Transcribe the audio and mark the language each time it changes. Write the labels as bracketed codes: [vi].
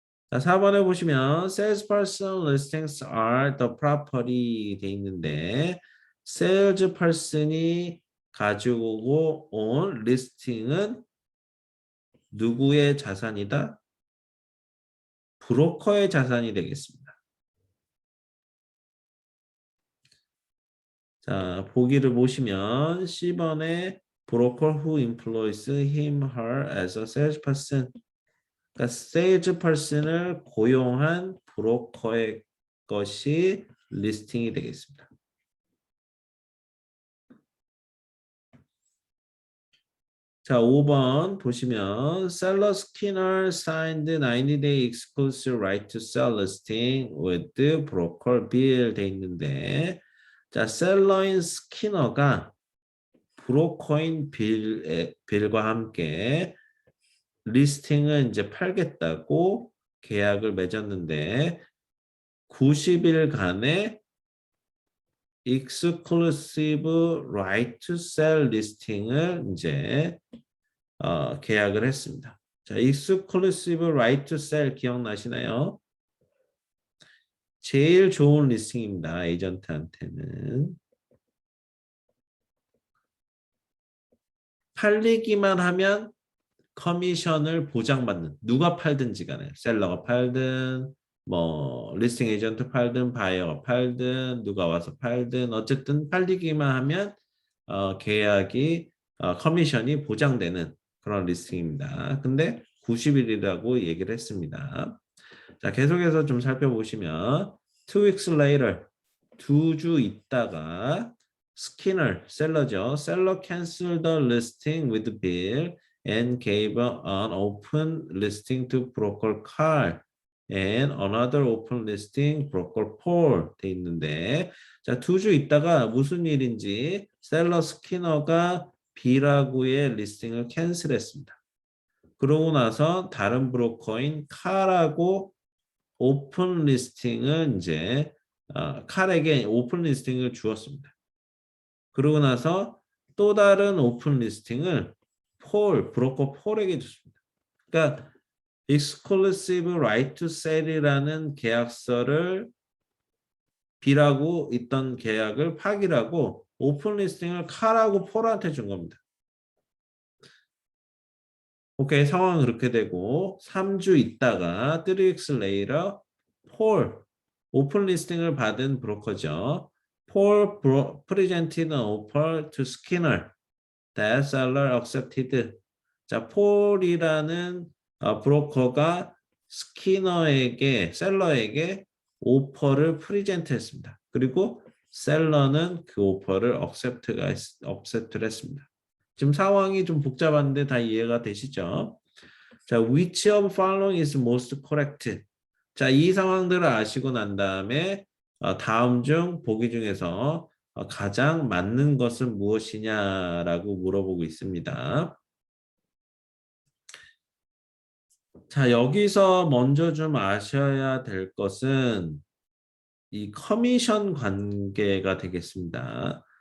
[ko] 자, 4번에 보시면 [en] salesperson listings are the property [ko] 돼 있는데 salesperson이 가지고 온 리스팅은 누구의 자산이다? 브로커의 자산이 되겠습니다. 자, 보기를 보시면 C번에 [en] broker who employs him, her as a salesperson [ko] 그러니까 세일즈 퍼슨을 고용한 브로커의 것이 리스팅이 되겠습니다. 자, 5번 보시면 [en] Seller Skinner signed 90-day exclusive right to sell listing with the broker bill [ko] 돼 있는데 자, 셀러인 스키너가 브로커인 빌과 함께 리스팅을 이제 팔겠다고 계약을 맺었는데 90일간의 exclusive right to sell 리스팅을 이제 계약을 했습니다. 자, exclusive right to sell 기억나시나요? 제일 좋은 리스팅입니다. 에이전트한테는. 팔리기만 하면 커미션을 보장받는 누가 팔든지 간에 셀러가 팔든 뭐 리스팅 에이전트 팔든 바이어가 팔든 누가 와서 팔든 어쨌든 팔리기만 하면 계약이 커미션이 보장되는 그런 리스팅입니다. 근데 90일이라고 얘기를 했습니다. 자, 계속해서 좀 살펴보시면 [en] 2 weeks later [ko] 2주 있다가 스키너 셀러죠. [en] 셀러 cancelled the listing with bill and gave an open listing to broker Carl and another open listing broker Paul [ko] 돼 있는데 자, 2주 있다가 무슨 일인지 셀러 스키너가 B라고의 리스팅을 캔슬했습니다. 그러고 나서 다른 브로커인 칼하고 오픈 리스팅을 이제 칼에게 오픈 리스팅을 주었습니다. 그러고 나서 또 다른 오픈 리스팅을 브로커 폴에게 줬습니다. 그러니까 exclusive right to sell이라는 계약서를 B라고 있던 계약을 파기라고 오픈 리스팅을 칼하고 폴한테 준 겁니다. 오케이, 상황은 그렇게 되고 3주 있다가 [en] 3 weeks later [ko] 폴 오픈 리스팅을 받은 브로커죠. [en] Paul presented an offer to Skinner that seller accepted. [ko] 자, 폴이라는 브로커가 스키너에게 셀러에게 오퍼를 프리젠트했습니다. 그리고 셀러는 그 오퍼를 accept를 했습니다. 지금 상황이 좀 복잡한데 다 이해가 되시죠? [en] 자, which of following is most correct? [ko] 자, 이 상황들을 아시고 난 다음에 다음 중 보기 중에서 가장 맞는 것은 무엇이냐라고 물어보고 있습니다. 자, 여기서 먼저 좀 아셔야 될 것은 이 커미션 관계가 되겠습니다.